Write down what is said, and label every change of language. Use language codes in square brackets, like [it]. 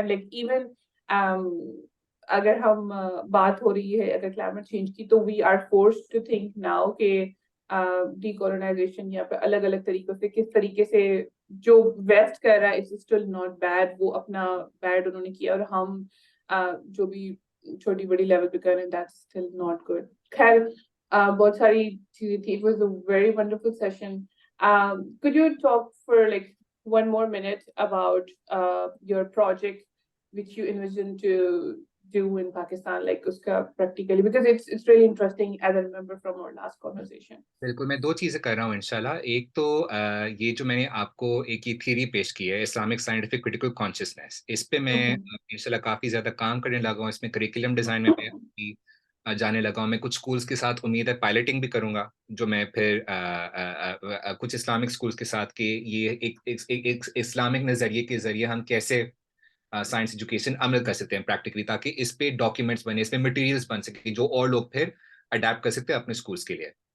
[en] and like even [ur] اگر ہم بات ہو رہی ہے اگر کلائمیٹ چینج کی تو [en] we are forced to think now [ur] کہ ڈی کولونائزیشن یا پھر الگ الگ طریقوں سے کس طریقے سے جو ویسٹ کر رہا ہے [en] it's still not bad, [ur] وہ اپنا بیڈ انہوں نے کیا اور ہم جو بھی چھوٹی بڑی لیول پہ کر رہے ہیں [en] That's still not good. [ur] خیر بہت ساری چیزیں تھی. [en] It was a very wonderful session. Could you talk for like one more minute about your project which you envision to do in Pakistan, like [ur] uska [en] practically, because it's really interesting as I remember from our last conversation. [ur] بالکل میں دو چیزیں کر رہا ہوں انشاءاللہ. ایک تو یہ جو میں نے آپ کو ایک یہ تھیری پیش کی ہے اسلامک سائنٹیفک کریٹیکل کانشیسنیس, اس پہ میں انشاءاللہ کافی زیادہ کام کرنے لگا ہوں. اس میں کریکولم ڈیزائن میں جانے لگا ہوں. میں کچھ اسکولس کے ساتھ امید ہے پائلٹنگ بھی کروں گا, جو میں پھر کچھ اسلامک اسکولس کے ساتھ کہ یہ ایک اسلامک نظریے کے ذریعے ہم کیسے سائنس ایجوکیشن عمل کر سکتے ہیں پریکٹیکلی, تاکہ اس پہ ڈاکیومنٹس بنے, اس پہ مٹیریلس بن سکیں جو اور لوگ پھر اڈیپٹ کر سکتے ہیں اپنے اسکولس کے لیے.